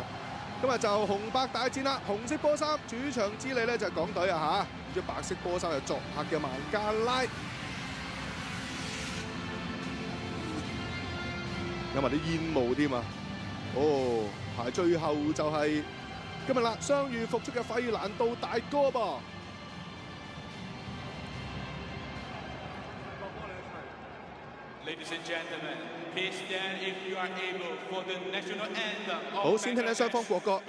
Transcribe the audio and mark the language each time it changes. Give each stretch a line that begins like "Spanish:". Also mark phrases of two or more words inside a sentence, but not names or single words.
Cantonese: 今日就紅白大戰啦，紅色波衫主場之利咧就係港隊啊嚇，咁白色波衫就作客嘅孟加拉，有埋啲煙霧添啊！哦，排最後就係今日啦，傷愈復出嘅費蘭道大哥噃。
English: Ladies and gentlemen, please stand if you are able for the national anthem.
Cantonese: 好，先聽聽雙方國歌。